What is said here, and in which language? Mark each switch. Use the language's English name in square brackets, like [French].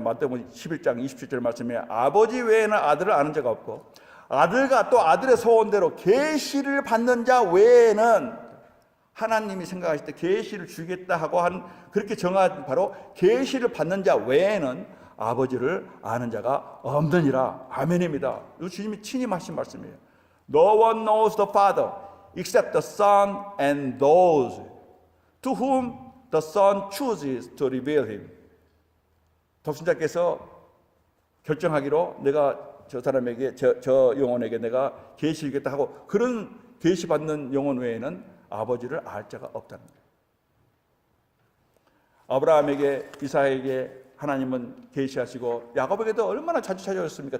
[Korean] 마태복음 11장 27절 말씀에 아버지 외에는 아들을 아는 자가 없고 아들과 또 아들의 소원대로 계시를 받는 자 외에는 하나님이 생각하실 때 계시를 주겠다 하고 한 그렇게 정한 바로 계시를 받는 자 외에는 아버지를 아는 자가 없느니라. 아멘입니다. 이 주님이 친히 하신 말씀이에요. [English] No one knows the Father except the Son and those to whom the Son chooses to reveal him. [Korean] 독신자께서 결정하기로 내가 저 사람에게 저 영혼에게 내가 계시 주겠다 하고 그런 계시 받는 영혼 외에는 아버지를 알 자가 없다는 거예요. 아브라함에게 이삭에게 하나님은 계시하시고 야곱에게도 얼마나 자주 찾아오셨습니까?